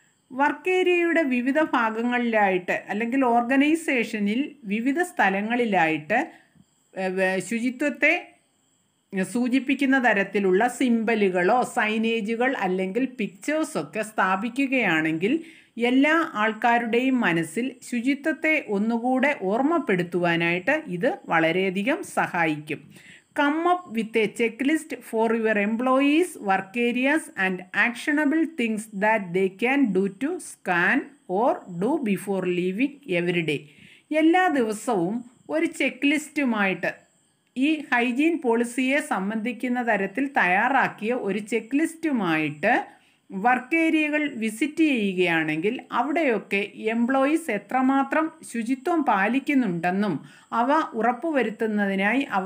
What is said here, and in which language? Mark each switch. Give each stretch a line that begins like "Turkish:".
Malayalam: Work ഏരിയയുടെ വിവിധ ഭാഗങ്ങളിലായിട്ട് അല്ലെങ്കിൽ ഓർഗനൈസേഷനിൽ വിവിധ സ്ഥലങ്ങളിലായിട്ട് ശുചിത്വത്തെ സൂചിപ്പിക്കുന്ന തരത്തിലുള്ള സിംബലുകളോ സൈനേജുകൾ അല്ലെങ്കിൽ പിക്ചേഴ്സൊക്കെ സ്ഥാപിക്കുകയാണെങ്കിൽ എല്ലാ ആൾക്കാരുടെയും മനസ്സിൽ ശുചിത്വത്തെ ഒന്നുകൂടെ ഓർമ്മപ്പെടുത്തുവാനായിട്ട് ഇത് വളരെയധികം സഹായിക്കും.
English: Come up with a checklist for your employees' work areas and actionable things that they can do to scan or do before leaving every day.
Malayalam: എല്ലാ ദിവസവും ഒരു ചെക്ക് ലിസ്റ്റുമായിട്ട് ഈ ഹൈജീൻ പോളിസിയെ സംബന്ധിക്കുന്ന തരത്തിൽ തയ്യാറാക്കിയ ഒരു ചെക്ക് ലിസ്റ്റുമായിട്ട് വർക്ക് ഏരിയകൾ വിസിറ്റ് ചെയ്യുകയാണെങ്കിൽ അവിടെയൊക്കെ എംപ്ലോയീസ് എത്രമാത്രം ശുചിത്വം പാലിക്കുന്നുണ്ടെന്നും അവ ഉറപ്പുവരുത്തുന്നതിനായി